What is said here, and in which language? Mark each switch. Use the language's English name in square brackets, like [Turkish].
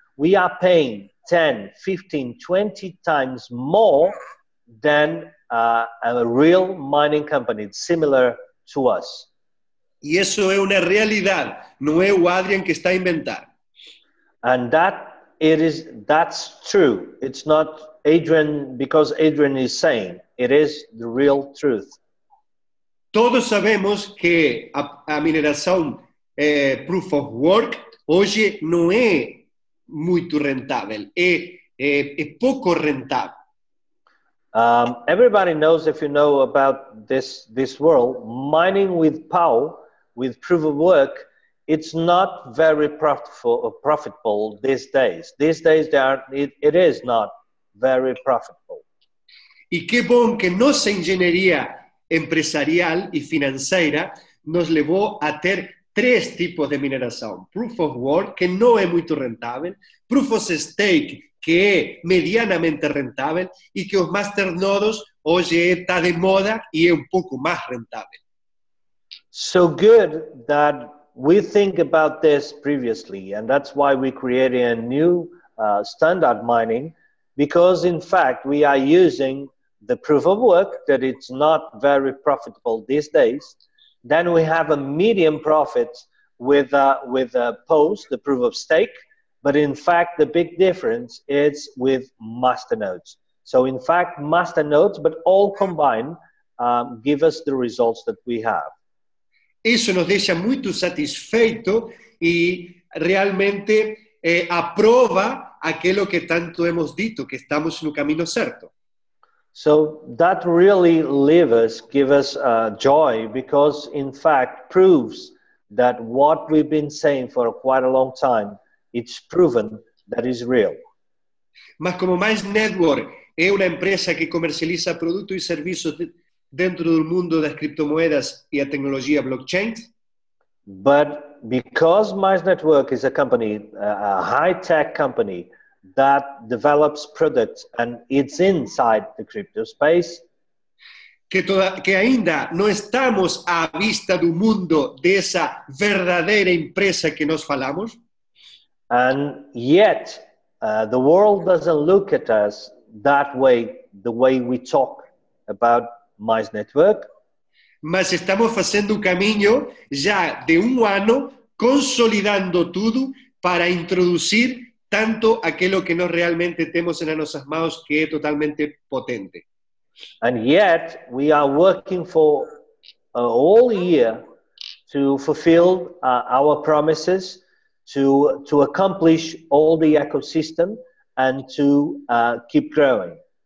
[English] We are paying 10, 15, 20 times more than a real mining company similar to us. [Spanish] Y eso es una realidad, no es o Adrian que [Portuguese] está a inventar. [English] And that's true. It's not Adrian because Adrian is saying. It is the real truth. [Portuguese] Todos sabemos que a mineração Proof of Work hoje não é muito rentável. É [Spanish] es poco rentable. [English] Everybody knows, if you know about this world, mining with POW, with proof of work, it's not very profitable these days. These days, it is not very profitable. [Portuguese] Y qué bon que nossa engenharia empresarial e financeira nos levou a ter três tipos de mineração. Proof of Work, que não é muito rentável, Proof of Stake, que é medianamente rentável, e que os masternodos hoje está de moda e é um pouco mais rentável. [English] So good that we think about this previously, and that's why we created a new standard mining, because in fact we are using the proof of work that it's not very profitable these days. Then we have a medium profit with POS, the proof of stake, but in fact the big difference is with masternodes. So in fact masternodes, but all combined, give us the results that we have. [Portuguese] Isso nos deixa muito satisfeito e realmente aprova aquilo que tanto hemos dito, que estamos no caminho certo. [English] So that really give us joy, because in fact proves that what we've been saying for quite a long time, it's proven that is real. [Portuguese] Mas como Mize Network é uma empresa que comercializa produtos e serviços dentro do mundo das criptomoedas e a tecnologia blockchain, [English] but because Mize Network is a company, a high-tech company that develops products and it's inside the crypto space, [Portuguese] que ainda não estamos à vista do mundo dessa verdadeira empresa que nós falamos, [English] and yet the world doesn't look at us that way, the way we talk about Mize Network. [Portuguese] Mas estamos fazendo o caminho já de ano, consolidando tudo para introduzir tanto aquilo que nós realmente temos nas nossas mãos, que é totalmente potente. [English] And yet we are working for all year to fulfill our promises, to accomplish all the ecosystem and to keep growing.